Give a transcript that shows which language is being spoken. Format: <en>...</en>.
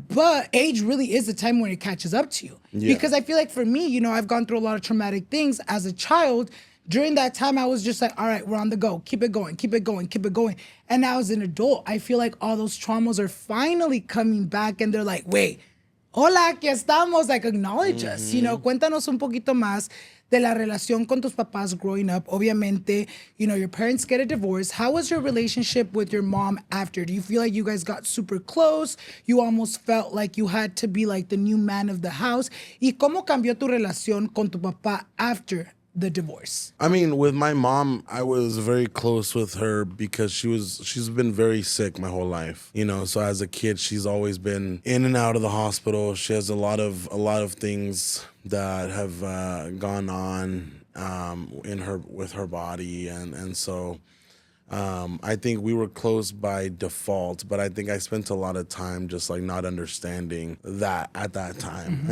<en>But age really is the time when it catches up to you. Because I feel like for me, you know, I've gone through a lot of traumatic things as a child. During that time, I was just like, all right, we're on the go. Keep it going, keep it going, keep it going. And now as an adult, I feel like all those traumas are finally coming back and they're like, wait,</en> <es>hola, aquí estamos,</es> <en>like acknowledge us. You know,</en> <es>cuéntanos un poquito más de la relación con tus papás</es> <en>growing up. Obviamente, you know, your parents get a divorce. How was your relationship with your mom after? Do you feel like you guys got super close? You almost felt like you had to be like the new man of the house.</en> <es>¿Y cómo cambió tu relación con tu papá</es> <en>after the divorce? I mean, with my mom, I was very close with her because she's been very sick my whole life. You know, so as a kid, she's always been in and out of the hospital. She has a lot of things that have gone on with her body, and so I think we were close by default, but I think I spent a lot of time just like not understanding that at that time.</en>